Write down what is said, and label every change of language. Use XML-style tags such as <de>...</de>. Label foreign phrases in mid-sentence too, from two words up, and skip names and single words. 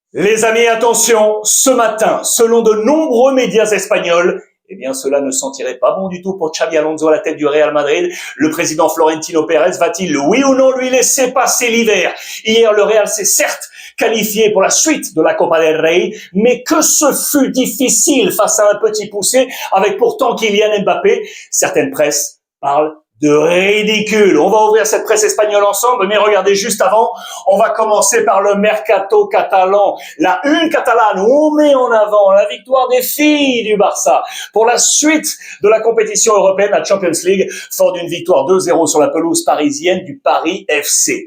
<fr>Les amis, attention, ce matin, selon de nombreux médias espagnols, eh bien, cela ne sentirait pas bon du tout pour Xabi Alonso à la tête du Real Madrid. Le président Florentino Pérez va-t-il, oui ou non, lui laisser passer l'hiver? Hier, le Real s'est certes qualifié pour la suite de la Copa del Rey, mais que ce fut difficile face à un petit poussé, avec pourtant Kylian Mbappé. Certaines presses parlent de ridicule. On va ouvrir cette presse espagnole ensemble, mais regardez juste avant, on va commencer par le mercato catalan. La une catalane, on met en avant la victoire des filles du Barça pour la suite de la compétition européenne, la Champions League, fort d'une victoire 2-0 sur la pelouse parisienne du Paris FC.</fr>